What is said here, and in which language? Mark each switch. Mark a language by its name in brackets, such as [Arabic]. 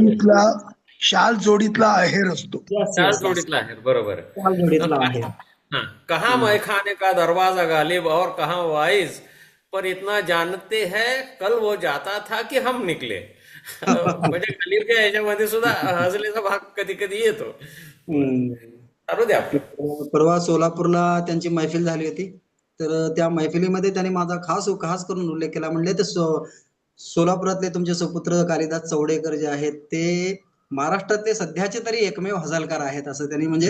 [Marathi] जोडीतला शाल जोडीतला आहेर असतो. [English] yes [Marathi] चाल [English] yes yes [Marathi] जोडीतला आहे. बरोबर आहे. चाल जोडीतला आहे. [Hindi] हाँ, कहाँ मैखाने का दरवाजा गालिब और कहाँ वाइज, पर इतना जानते हैं कल वो जाता था कि हम निकले. [Marathi] म्हणजे गलिबच्या ह्याच्यामध्ये सुद्धा हजलेचा भाग कधी कधी येतो. बरं. हम्म. चालू द्या आपलं. परवा सोलापूरला त्यांची मैफिल झाली होती. तर त्या मैफिलीमध्ये त्यांनी माझा खास करून उल्लेख केला. म्हणले ते सोलापुरातले तुमचे सुपुत्र कालिदास चौडेकर जे आहेत ते महाराष्ट्रातले सध्याचे तरी एकमेव हजालकार आहेत असं त्यांनी, म्हणजे